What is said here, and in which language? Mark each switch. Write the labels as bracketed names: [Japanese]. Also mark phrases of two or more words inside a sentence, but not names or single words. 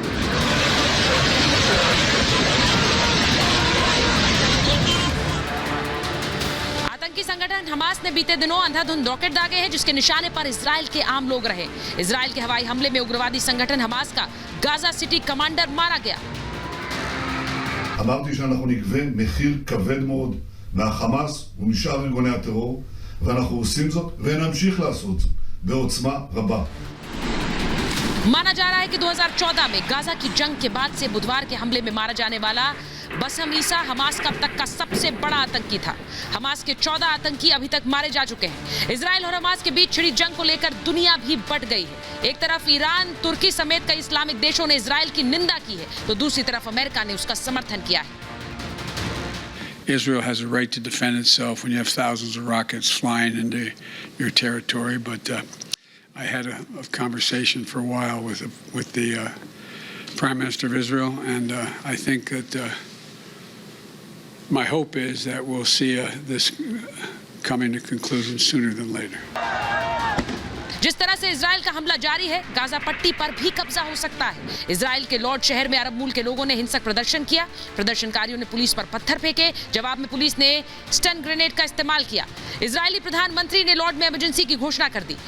[Hindi] आतंकी संगठन हमास ने बीते दिनों अंधाधुंध रॉकेट दागे हैं, जिसके निशाने पर इजराइल के आम लोग रहे। इजराइल के हवाई हमले में उग्रवादी संगठन हमास का गाजा सिटी कमांडर मारा गया। [Hebrew] אמרתי שאנחנו נגבה מחיר כבד מאוד מהחמאס ומשאר ארגוני הטרור, ואנחנו עושים זאת ונמשיך לעשות זאת בעוצמה רבה. [Hindi] माना जा रहा है कि 2014 में गाजा की जंग के बाद से बुधवार के हमले में मारा जाने वाला बसम ईसा हमास का अब तक का सबसे बड़ा आतंकी था। हमास के 14 आतंकी अभी तक मारे जा चुके हैं। इजराइल और हमास के बीच छिड़ी जंग को लेकर दुनिया भी बट गई है। एक तरफ ईरान, तुर्की समेत कई इस्लामिक देशों ने इजराइल की निंदा की है, तो दूसरी तरफ अमेरिका ने उसका समर्थन किया है। [English] Israel has a right to defend itself when you have thousands of rockets flying into your territory, but I had a conversation for a while with the Prime Minister of Israel, and I think that my hope is that we'll see this coming to conclusion sooner than later. [Hindi] जिस तरह से इजराइल का हमला जारी है, गाजा पट्टी पर भी कब्जा हो सकता है। इजराइल के लॉर्ड शहर में अरब मूल के लोगों ने हिंसक प्रदर्शन किया। प्रदर्शनकारियों ने पुलिस पर पत्थर फेंके। जवाब में पुलिस ने [English] stun grenade [Hindi] का इस्तेमाल किया। इजरायली प्रधानमंत्री ने लॉर्ड में इमरजेंसी की घोषणा कर दी।